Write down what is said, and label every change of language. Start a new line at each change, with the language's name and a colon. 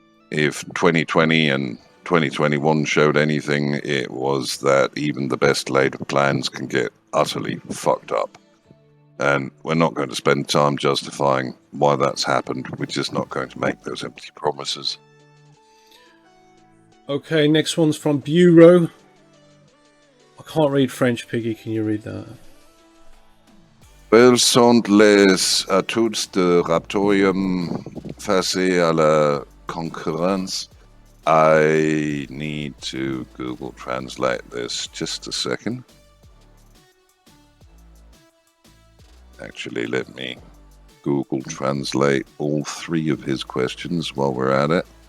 English: If 2020 and 2021 showed anything, it was that even the best laid of plans can get utterly fucked up. And we're not going to spend time justifying why that's happened. We're just not going to make those empty promises. Okay, next one's from Bureau. I can't read French, Piggy. Can you read that?
French: Quels sont les atouts de Raptoreum face à la concurrence?
English: I need to Google Translate this. Just a second. Actually, let me Google Translate all three of his questions while we're at it.